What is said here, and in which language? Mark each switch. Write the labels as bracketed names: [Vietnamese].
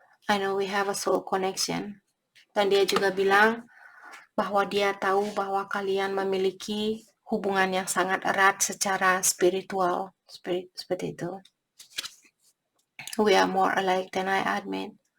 [English] I know we have a soul connection. [Indonesian] Dan dia juga bilang bahwa dia tahu bahwa kalian memiliki hubungan yang sangat erat secara spiritual. Seperti itu. [English] We are more alike than I admit.